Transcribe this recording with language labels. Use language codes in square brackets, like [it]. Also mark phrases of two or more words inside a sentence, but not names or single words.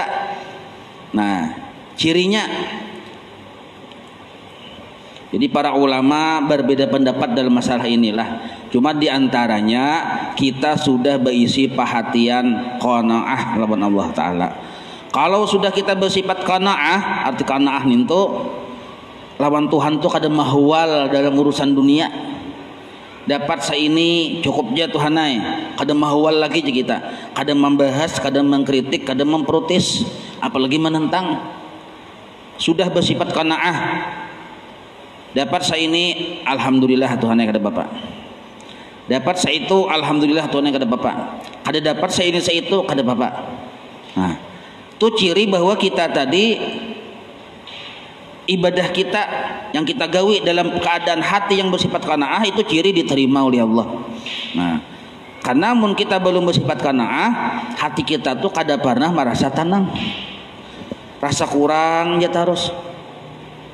[bjn] Nah, cirinya, jadi para ulama berbeda pendapat dalam masalah inilah. Cuma diantaranya kita sudah berisi perhatian qanaah lawan Allah Ta'ala. Kalau sudah kita bersifat qanaah, arti qanaah itu lawan Tuhan tuh kada mahwal dalam urusan dunia. Dapat seini cukup aja Tuhanai, kada mahwal lagi kita, kada membahas, kada mengkritik, kada memprotes, apalagi menentang. Sudah bersifat qanaah. Dapat seini alhamdulillah Tuhanai kada Bapak. Dapat seitu alhamdulillah Tuhanai kada Bapak. Kada dapat seini seitu kada Bapak. Nah, itu ciri bahwa kita tadi ibadah kita yang kita gawi dalam keadaan hati yang bersifat qanaah itu ciri diterima oleh Allah. Nah, karena mun kita belum bersifat qanaah, hati kita tuh kada pernah merasa tenang, rasa kurang ya terus.